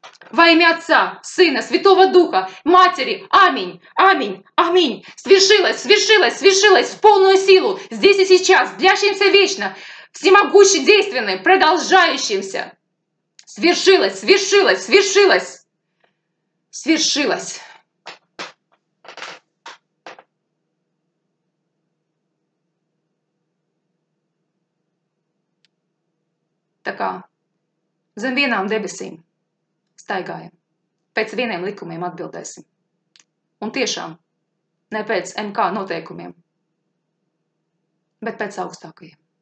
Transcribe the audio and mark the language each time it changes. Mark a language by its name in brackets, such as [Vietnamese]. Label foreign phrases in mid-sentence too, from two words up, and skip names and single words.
[Russian] Во имя Отца, Сына, Святого Духа, Матери. Аминь, аминь, аминь. Свершилось, свершилось, свершилось в полную силу, здесь и сейчас, длящимся вечно, всемогущий, действенным, продолжающимся. Свершилось, свершилось, свершилось, свершилось. [Latvian] Tā kā zem vienām debesīm staigājam, pēc vieniem likumiem atbildēsim. Un tiešām ne pēc MK noteikumiem, bet pēc augstākajiem.